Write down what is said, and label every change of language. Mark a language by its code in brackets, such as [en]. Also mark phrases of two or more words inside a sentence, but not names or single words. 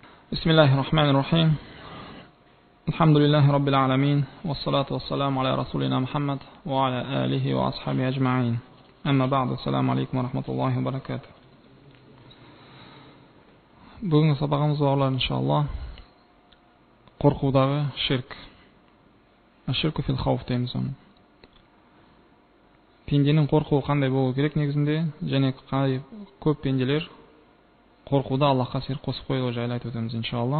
[ar] بسم الله الرحمن الرحيم. الحمد لله رب العالمين، والصلاة والسلام على رسولنا محمد وعلى آله وأصحابه أجمعين. أما بعد، السلام عليكم ورحمة الله وبركاته. [kk] Бүгінгі сабағымыз бауырлар иншаллах қорқудағы ширк. [ar] الشرك في الخوف [kk] дейміз оны. Пенденің қорқуы қандай болу керек негізінде, және қай көп пенделер қорқуда Аллахқа ширк қосып қойғаны жайлы айтып өтеміз иншаллах.